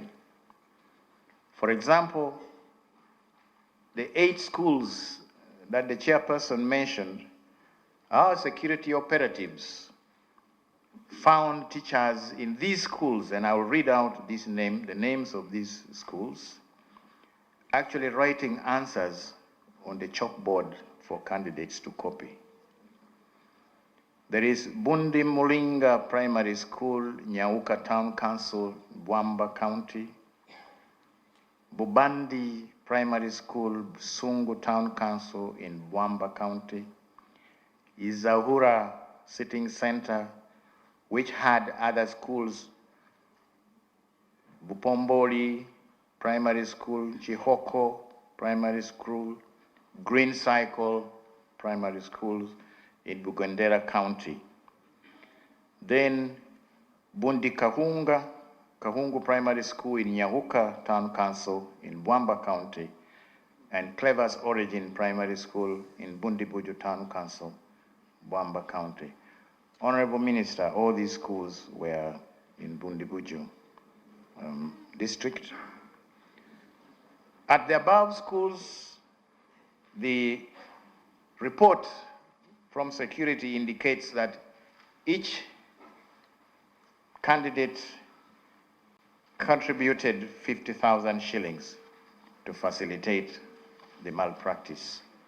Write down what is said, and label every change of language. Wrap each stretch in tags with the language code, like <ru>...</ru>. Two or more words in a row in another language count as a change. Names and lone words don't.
<en>For example, the 8 schools that the chairperson mentioned, our security operatives found teachers in these schools, and I will read out the names of these schools, actually writing answers on the chalkboard for candidates to copy. There is Bundi Mulinga Primary School, Nyauka Town Council, Bwamba County. Bubandi Primary School, Sungu Town Council in Bwamba County. Izahura Sitting Center, which had other schools, Bupomboli Primary School, Chihoko Primary School, Green Cycle Primary Schools in Bugandera County. Then Bundi Kahungu Primary School in Nyahuka Town Council in Bwamba County, and Clever's Origin Primary School in Bundibuju Town Council, Bwamba County. Honorable Minister, all these schools were in Bundibuju district. At the above schools, the report from security indicates that each candidate contributed 50,000 shillings to facilitate the malpractice.</en>